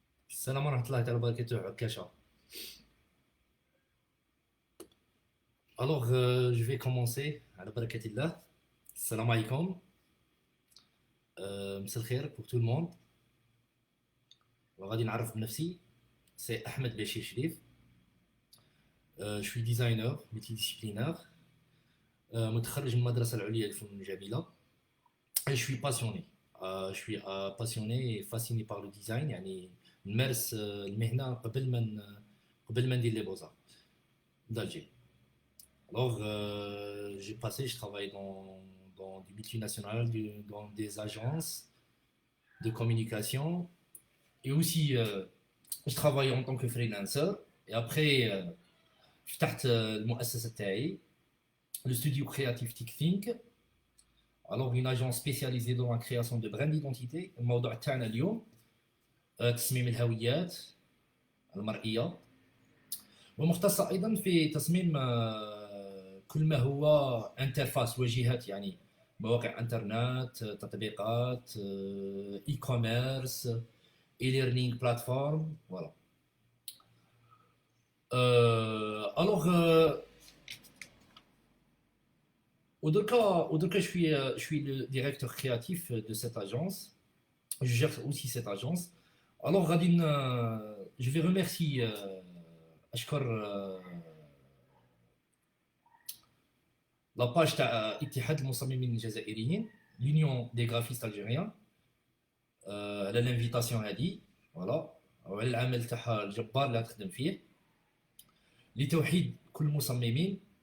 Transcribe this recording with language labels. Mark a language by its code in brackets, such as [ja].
[ar] السلام ورحمة الله تعالى وبركاته عكاشة. [fr] Alors, je vais commencer [ar] على بركة الله. السلام عليكم. مساء الخير [fr] pour tout le monde. [ar] وغادي نعرف بنفسي. [fr] C'est Ahmed Béchir Chérif. Je suis designer multidisciplinaire. [ar] متخرج من المدرسة العليا للفنون الجميلة. [fr] Et je suis passionné. Je suis passionné et fasciné par le design. [ar] يعني نمارس المهنة قبل ما ندير لي بوزار d'Alger. [fr] Alors, j'ai passé, je travaille dans des multinationales, dans des agences de communication. Et aussi, je travaille en tant que freelancer. Et après, [ar] فتحت المؤسسة تاعي [fr] le studio créatif TikThink. Alors, une agence spécialisée dans la création de brand d'identité. [ar] الموضوع تاعنا اليوم تصميم الهويات المرئية، ومختصة أيضا في تصميم كل ما هو انترفاس واجهات، يعني مواقع انترنت، تطبيقات، اي كوميرس، اي ليرنينغ بلاتفورم، فوالا. الوغ ودركا [fr] je suis le directeur créatif de cette agence. Je gère aussi cette agence. [ar] Alors غادي [fr] je vais remercier [ar] اشكر لاباج تاع اتحاد المصممين الجزائريين، [fr] l'Union des graphistes algériens، [ar] على الانفيتاسيون هذه، فوالا، وعلى العمل تاعها الجبار اللي تخدم فيه لتوحيد كل المصممين،